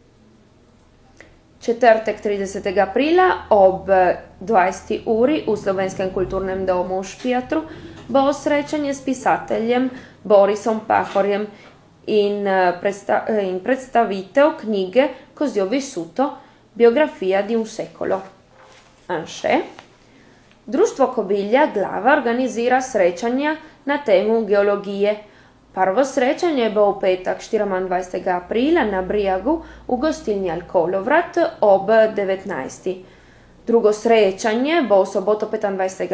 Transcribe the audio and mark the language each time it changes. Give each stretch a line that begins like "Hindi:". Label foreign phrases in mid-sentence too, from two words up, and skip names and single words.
Slovenian: Četrtek 30. aprila ob 20. uri v Slovenskem kulturnem domu v Špijatru bo srečanje s pisateljem Borisom Pahorjem in predstavitev knjige Così ho vissuto, biografija di un secolo. Anše, Društvo Kobilja Glava organizira srečanja na temu geologije. Prvo srečanje bo v petek 24. aprila na Brijagu v gostilni Alkolovrat ob 19. Drugo srečanje bo v soboto 25.